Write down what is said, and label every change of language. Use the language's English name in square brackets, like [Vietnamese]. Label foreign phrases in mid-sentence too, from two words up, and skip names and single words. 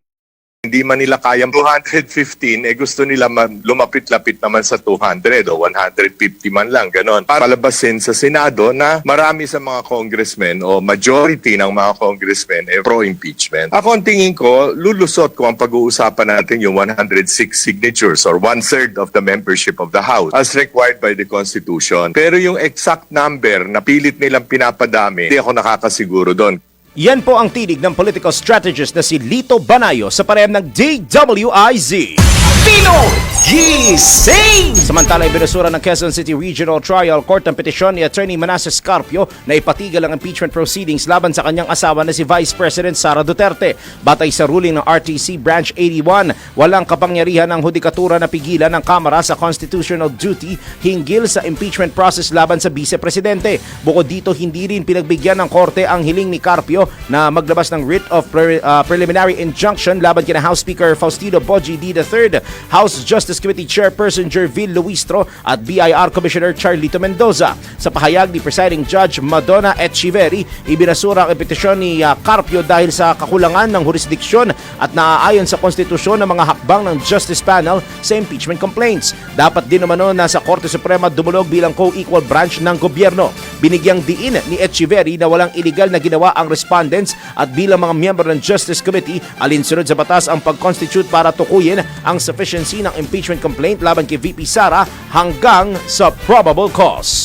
[Filipino] Hindi man nila kayang 215, gusto nila lumapit-lapit naman sa 200 o 150 man lang, ganon. Para palabasin sa Senado na marami sa mga congressmen o majority ng mga congressmen pro-impeachment. Ako ang tingin ko, lulusot kung ang pag-uusapan natin yung [English] 106 signatures or 1/3 of the membership of the House as required by the Constitution. [Filipino] Pero yung [English] exact number [Filipino] na pilit nilang pinapadami, hindi ako nakakasiguro doon. Yan po ang tinig ng political strategist na si Lito Banayo sa pareham ng DWIZ. Pino Gising! Samantala, ibinasura ng Quezon City Regional Trial Court ang petisyon ni Attorney Manasseh Scarpio na ipatigil ang [English] impeachment proceedings [Filipino] laban sa kanyang asawa na si Vice President Sara Duterte. Batay sa ruling ng RTC Branch 81, walang kapangyarihan ng hudikatura na pigilan ng Kamara sa [English] constitutional duty [Filipino] hinggil sa [English] impeachment process [Filipino] laban sa Vice Presidente. Bukod dito, hindi rin pinagbigyan ng Korte ang hiling ni Carpio na maglabas ng [English] writ of preliminary injunction [Filipino] laban kina House Speaker Faustino Boji D. III, House Justice Committee Chairperson Jervil Luistro at BIR Commissioner Charlito Mendoza. Sa pahayag ni Presiding Judge Madonna Etcheverry, ibinasura ang petisyon ni Carpio dahil sa kakulangan ng jurisdiksyon at naaayon sa konstitusyon ng mga hakbang ng Justice Panel sa [English] impeachment complaints. [Filipino] Dapat din naman na sa Korte Suprema dumulog bilang [English] co-equal branch [Filipino] ng gobyerno. Binigyang diin ni Etcheverry na walang illegal na ginawa ang respondents at bilang mga miyembro ng Justice Committee, alinsunod sa batas ang pag-constitute para tukuyin ang sufficiency ng [English] impeachment complaint [Filipino] laban kay VP Sara hanggang sa [English] probable cause.